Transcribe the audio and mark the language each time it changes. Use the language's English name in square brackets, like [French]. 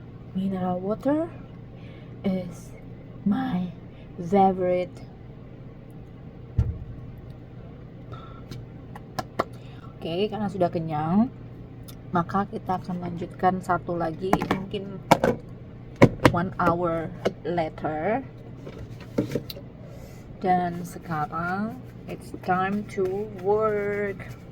[English] Mineral water is my favorite. [Indonesian] Oke, karena sudah kenyang, maka kita akan lanjutkan satu lagi, mungkin [English] 1 hour later. [Indonesian] Dan sekarang [English] it's time to work.